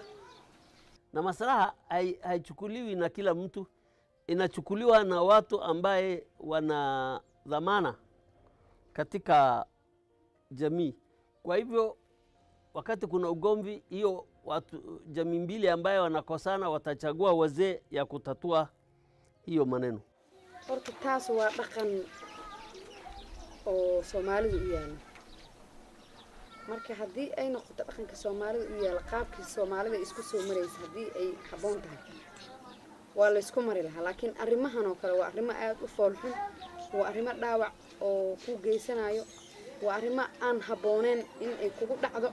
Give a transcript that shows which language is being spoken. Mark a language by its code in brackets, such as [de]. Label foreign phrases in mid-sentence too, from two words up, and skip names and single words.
[sw] Na maslaha haichukuliwi na kila mtu, inachukuliwa na watu ambaye wana dhamana katika jamii. Kwa hivyo wakati kuna ugomvi, hiyo watu jamii mbili ambaye wanakosana watachagua wazee ya kutatua hiyo maneno. [so] Horta taas waa dhaqan oo Soomaalidu u yaala. Marka haddii ay noqoto dhaqanka Soomaalidu u yaala, qaabkii Soomaalida isku soo maraysa haddii ay habboon tahay, waa la isku mari lahaa. Laakiin arrimahan oo kale waa arrimo aad u foolxun, waa arrimo dhaawac oo ku geysanayo, waa arrimo aan habbooneen in ay kugu dhacdo.